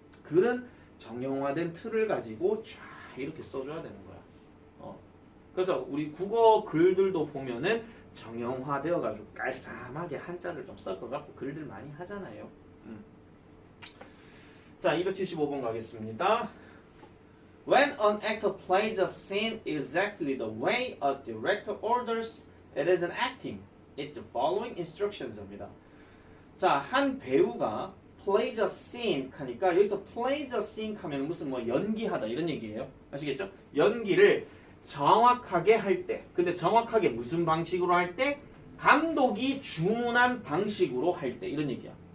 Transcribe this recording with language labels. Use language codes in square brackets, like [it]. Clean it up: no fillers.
[ko] 글은 정형화된 틀을 가지고 쫙 이렇게 써줘야 되는 거야. 그래서 우리 국어 글들도 보면은 정형화되어 가지고 깔쌈하게 한자를 좀 섞어갖고 글들 많이 하잖아요. 자, 275번 가겠습니다. [en] When an actor plays a scene exactly the way a director orders, it is an acting. It's the following instructions입니다. [ko] 자, 한 배우가 [en] plays a scene [ko] 하니까 여기서 plays a scene 하면 무슨 뭐 연기하다 이런 얘기예요. 아시겠죠? 연기를 정확하게 할 때, 근데 정확하게 무슨 방식으로 할 때? 감독이 주문한 방식으로 할 때 이런 얘기야.